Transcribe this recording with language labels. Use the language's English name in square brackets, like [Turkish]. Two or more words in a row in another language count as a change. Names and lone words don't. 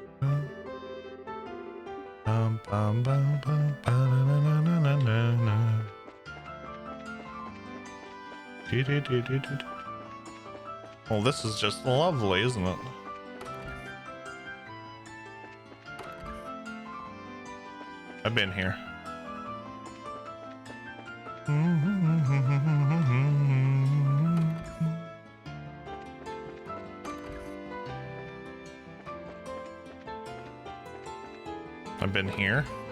[English] Bum bum bum bum ba na na na na na na. Well, this is just lovely, isn't it? I've been here. I've been here.